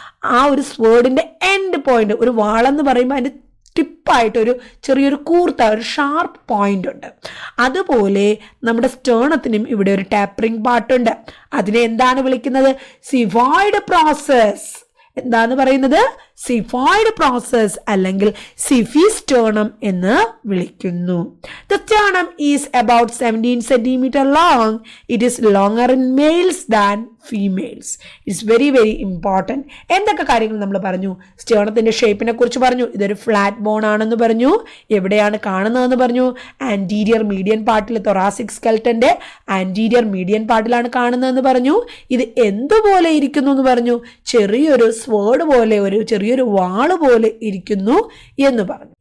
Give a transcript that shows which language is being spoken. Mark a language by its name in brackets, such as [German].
[Malayalam] ആ ഒരു സ്വേർഡിന്റെ end point, ഒരു വാളെന്ന് പറയുമ്പോൾ അതിന്റെ ടിപ്പായിട്ട് ഒരു ചെറിയൊരു കൂർത്ത ഒരു ഷാർപ്പ് പോയിന്റ് ഉണ്ട്. അതുപോലെ നമ്മുടെ സ്റ്റേർണത്തിനും ഇവിടെ ഒരു ടാപ്പറിംഗ് പാർട്ടുണ്ട്. അതിനെ എന്താണ് വിളിക്കുന്നത്? Xiphoid process. എന്താന്ന് പറയുന്നത്? സിഫോയിഡ് പ്രോസസ് അല്ലെങ്കിൽ സിഫിസ്റ്റേർണം എന്ന് വിളിക്കുന്നു. [English] The sternum is about 17 centimeter long. It is longer in males than females. It's very very important. [Malayalam] എന്തൊക്കെ കാര്യങ്ങൾ നമ്മൾ പറഞ്ഞു? സ്റ്റേർണത്തിന്റെ ഷേപ്പിനെ കുറിച്ച് പറഞ്ഞു. ഇതൊരു ഫ്ലാറ്റ് ബോൺ ആണെന്ന് പറഞ്ഞു. എവിടെയാണ് കാണുന്നതെന്ന് പറഞ്ഞു? ആന്റീരിയർ മീഡിയൻ പാർട്ടിൽ, തൊറാസിക് സ്കെൽറ്റന്റെ ആന്റീരിയർ മീഡിയൻ പാർട്ടിലാണ് കാണുന്നതെന്ന് പറഞ്ഞു. ഇത് എന്തുപോലെ ഇരിക്കുന്നു എന്ന് പറഞ്ഞു? ചെറിയൊരു സ്വേർഡ് പോലെ, ഒരു ചെറിയൊരു വാള് പോലെ ഇരിക്കുന്നു എന്ന് പറഞ്ഞു.